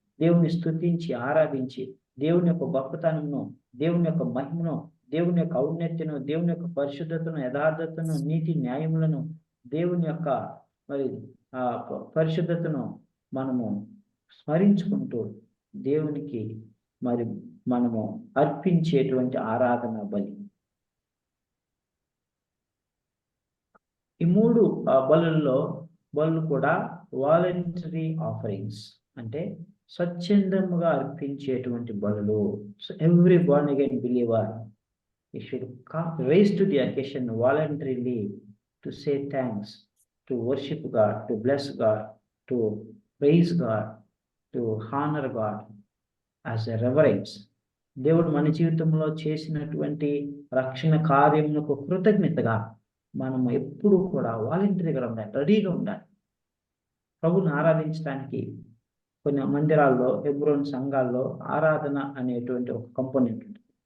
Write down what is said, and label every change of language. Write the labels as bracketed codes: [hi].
[te] దేవుని స్తుతించి ఆరాధించి దేవుని యొక్క గొప్పతనమును, దేవుని యొక్క మహిమను, దేవుని యొక్క ఔన్నత్యను, దేవుని యొక్క పరిశుద్ధతను, యథార్థతను, నీతి న్యాయములను, దేవుని యొక్క మరి పరిశుద్ధతను మనము స్మరించుకుంటూ దేవునికి మరి మనము అర్పించేటువంటి ఆరాధన బలి. ఈ 3 బలుల్లో బలులు కూడా [en] voluntary offerings, [te] అంటే స్వచ్ఛందముగా అర్పించేటువంటి బలులు. So every Born again believer [en] he should rise to the occasion voluntarily to say thanks, to worship God, to bless God, to praise God, to honor God as a reverence. [te] దేవుడు మన జీవితంలో చేసినటువంటి రక్షణ కార్యములకు కృతజ్ఞతగా మనం ఎప్పుడు కూడా వాలంటరీగా ఉండాలి, రెడీగా ఉండాలి. ప్రభుని ఆరాధించడానికి కొన్ని మందిరాల్లో, హెబ్రోన్ సంఘాల్లో ఆరాధన అనేటువంటి ఒక కంపోనెంట్ ఉంటుంది.